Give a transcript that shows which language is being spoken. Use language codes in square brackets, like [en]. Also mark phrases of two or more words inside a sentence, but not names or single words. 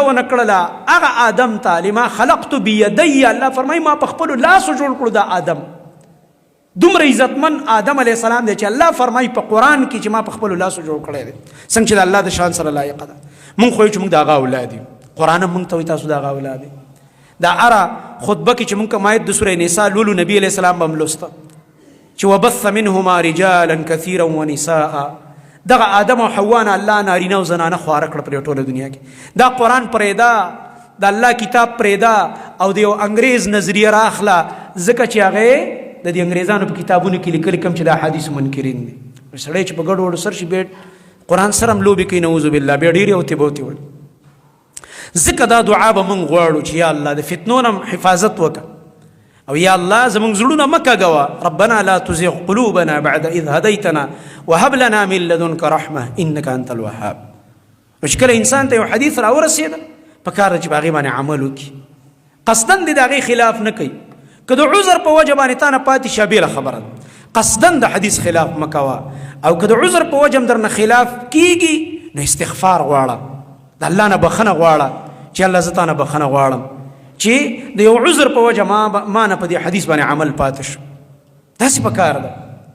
[ps] ونه کړله هغه آدم ته [ar] لما خلقت بیدی [ps] الله فرمایي ما په خپلو لاسو جوړ کړو دا آدم دومره عزتمن آدم [ar] علیه السلام [ps] دی چې الله فرمایي په قرآن کې چې ما په خپلو لاسو جوړ کړی دی څنګه چې د الله د شان سره لایقه ده مونږ خو یو چې مونږ د هغه اولاد یو قرآن هم مونږ ته وایي تاسو د هغه اولاد یو دا هره خطبه کې چې مونږ کوم آیت د سورې نساء لولو نبي [ar] علیه السلام [ps] به هم لوسته چې [ar] وبث منهما رجالا کثیرا ونساء [ps] دغه آدم او حوا نه الله نارینه او زنانه خواره کړه په ټوله دنیا کې دا قرآن پرېږده د الله کتاب پرېږده او د یو انګریز نظریه راخله ځکه چې هغې د دې انګریزانو په کتابونو کې لیکلي کوم چې د احادیثو منکرین دي سړی چې په ګډو وډو سر شي بیا قرآن سره هم لوبې کوي [ar] نعوذ بالله [ps] بیا ډېرې اوتې بوتې وړي ځکه دا دعا به موږ غواړو چې یا الله د فتنو نه حفاظت وکړه او یا الله زموږ زړونه مه کږوه [ar] ربنا لا تزغ قلوبنا بعد اذ هدیتنا وهب لنا من لدنک رحمه انک انت الوهاب [ps] چې کله انسان ته یو حدیث راورسېده پکار ده چې په هغې باندې عمل وکړي قصدن دې د هغې خلاف نه کوي که د عذر په وجه باندې تا نه پاتې شه بېله خبره ده قصدن د حدیث خلاف مه کوه او که د عذر په وجه هم درنه خلاف کیږي نو استغفار غواړه د الله نه بخښنه غواړه چې الله زه تا نه بخښنه غواړم چې د یو عذر په وجه ما نه په دې حدیث باندې عمل پاتې شو داسې پکار ده